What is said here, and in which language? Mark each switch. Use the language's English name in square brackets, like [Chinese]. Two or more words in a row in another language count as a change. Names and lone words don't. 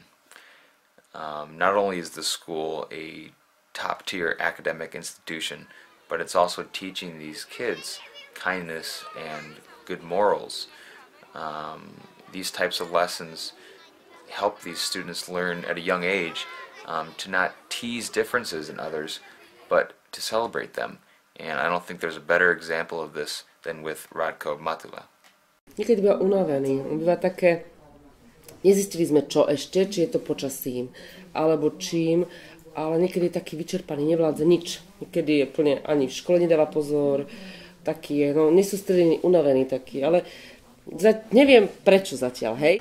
[English] Not only is the school a top-tier academic institution, but it's also teaching these kids kindness and good morals. These types of lessons help these students learn at a young age to not tease differences in others, but to celebrate them. And I don't think there's a better example of this than with Radko Matula. [Slovak] Niekedy býva unavený, on býva také, nezistili sme čo ešte, či je to počasím, alebo čím, ale niekedy je taký vyčerpaný, nevládze nič. Niekedy je plne, ani v škole nedáva pozor, taký je, no nesústredený, unavený taký, ale neviem prečo zatiaľ, hej?